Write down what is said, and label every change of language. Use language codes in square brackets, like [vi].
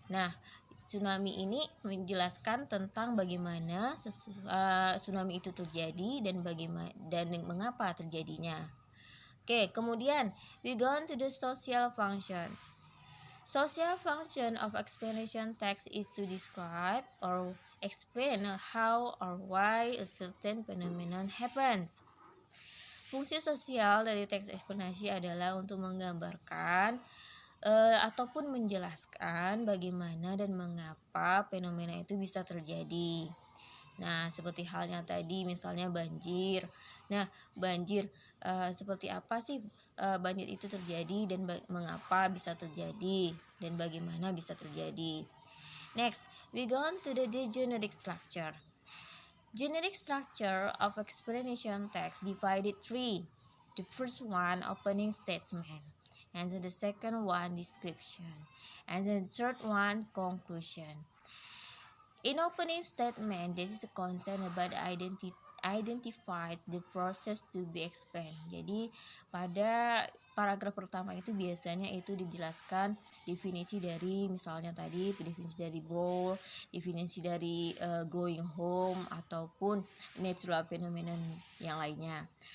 [id] Nah, tsunami ini menjelaskan tentang bagaimana tsunami itu terjadi dan mengapa terjadinya. Oke, kemudian [en] we go on to the social function. Social function of explanation text is to describe or explain how or why a certain phenomenon happens. [id] Fungsi sosial dari teks eksplanasi adalah untuk menggambarkan ataupun menjelaskan bagaimana dan mengapa fenomena itu bisa terjadi. Nah, seperti halnya tadi misalnya banjir. Nah, banjir seperti apa sih banjir itu terjadi dan mengapa bisa terjadi dan bagaimana bisa terjadi. [en] Next, we go on to the genetic structure. Genetic structure of explanation text divided three. The first one, opening statement, and then the second one, description, and then the third one, conclusion. In opening statement, this is a content about identifies the process to be explained. [id] Jadi pada paragraf pertama itu biasanya itu dijelaskan definisi dari misalnya tadi definisi dari brawl, definisi dari going home ataupun natural phenomenon yang lainnya.